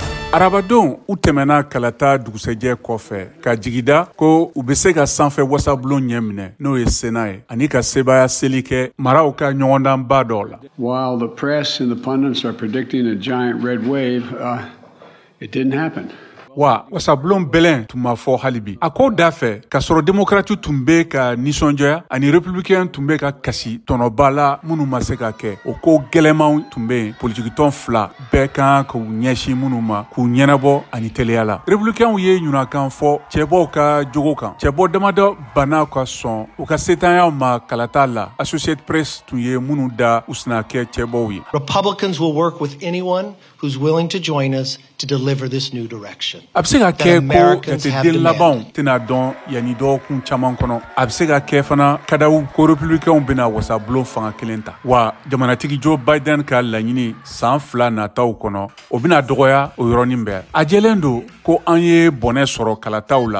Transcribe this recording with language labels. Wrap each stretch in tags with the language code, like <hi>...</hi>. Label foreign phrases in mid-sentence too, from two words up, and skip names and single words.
<bm>Arabadenw u tɛmɛna kalata dugusɛjɛ kɔfɛ ka jigida ko u bɛ se ka sanfɛ wasabulon ɲɛ minɛ n'o ye Sénat ye ani ka sebaya seli kɛ maraw ka ɲɔgɔndanba dɔw la.</bm> <en>While the press and the pundits are predicting a giant red wave, it didn't happen.</en> <bm>Wa wasabulon bɛlɛn tun ma fɔ hali bi. A ko da fɛ k'a sɔrɔ démocrate tun bɛ ka nisɔndiya ani républicain tun bɛ ka kasi tɔnɔba la minnu ma se ka kɛ. O ko gɛlɛmanw tun bɛ yen politikitɔn fila bɛɛ kan k'u ɲɛsin minnu ma k'u ɲɛnabɔ ani teliya la. Républicainw ye ɲunakan fɔ cɛbɔw ka jogo kan. Cɛbɔ damadɔ banna ka sɔn u ka setanyaw ma kalata la. Associated Press tun ye minnu da u sina kɛ cɛbɔw ye.</bm> <en>Republicans will work with anyone who's willing to join us to deliver this new direction.</en> <bm>A bɛ se ka kɛ ko jateden labanw tɛna dɔn yanni dɔgɔkun caman kɔnɔ. A bɛ se ka kɛ fana kadawu ko républicainw bɛna wasabulon fanga kelen ta. Wa jamanatigi Joe Biden ka laɲini san 2 nataw kɔnɔ o bɛna dɔgɔya o yɔrɔnin bɛɛ. A jɛlen don ko an ye bɔnɛ sɔrɔ kalataw la.</bm>